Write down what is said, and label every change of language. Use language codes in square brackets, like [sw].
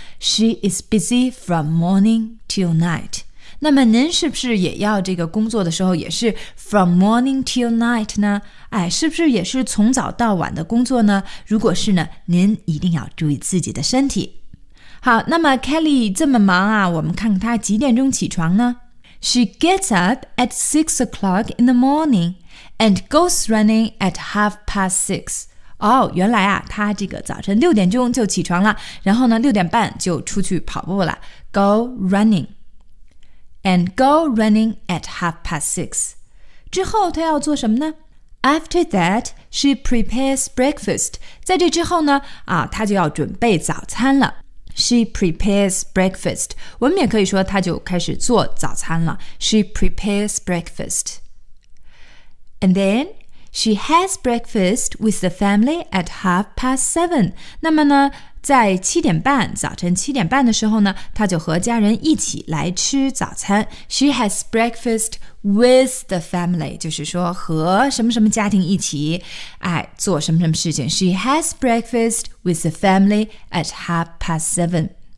[en] She is busy from morning till night。 [zh] 那么您是不是也要这个工作的时候也是 [en] from morning till night [zh] 呢？哎，是不是也是从早到晚的工作呢？如果是呢，您一定要注意自己的身体。好，那么 Kelly 这么忙啊，我们看看她几点钟起床呢？ [en] She gets up at 6 o'clock in the morning and goes running at 6:30. [zh] 哦，原来啊，她这个早晨6点钟就起床了，然后呢6点半就出去跑步了。 [en] Go running and go running at 6:30. [zh] 之后她要做什么呢？ [en] After that, she prepares breakfast. [zh] 在这之后呢，她就要准备早餐了。 [en] She prepares breakfast. [zh] 我们也可以说她就开始做早餐了。 [en] She prepares breakfast. And then, she has breakfast with the family at 7:30. [zh] 那么呢，在七点半，早晨七点半的时候呢，她就和家人一起来吃早餐。 [en] She has breakfast with the family. [zh] 就是说和什么什么家庭一起，哎，做什么什么事情。 [en] She has breakfast with the family at 7:30.